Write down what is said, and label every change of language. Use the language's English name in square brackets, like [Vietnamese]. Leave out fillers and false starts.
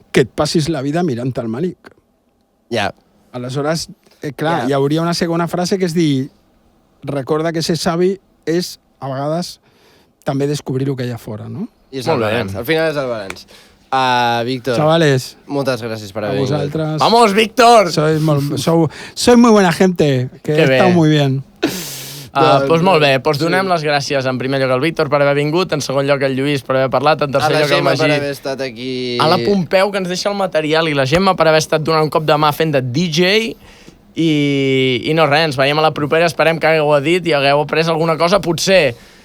[Catalan] Que et passis la vida mirant el malic. Ja. Aleshores, clar, hi hauria una segona frase que és dir, recorda que ser savi és, a vegades, també descobrir el que hi ha fora, no? I és el balanç. Al final és el balanç. Víctor, [Spanish] chavales, [Catalan] moltes gràcies per haver vingut. A vosaltres. [Spanish] ¡Vamos, Víctor! Soy muy buena gente, que he estado muy bien. [Catalan] Doncs molt bé, donem les gràcies en primer lloc al Víctor per haver vingut, en segon lloc al Lluís per haver parlat, en tercer lloc al Magí, per haver estat aquí... a la Pompeu, que ens deixa el material, i la Gemma per haver estat donant un cop de mà fent de DJ, i no res, ens veiem a la propera, esperem que hagueu dit i hagueu après alguna cosa, potser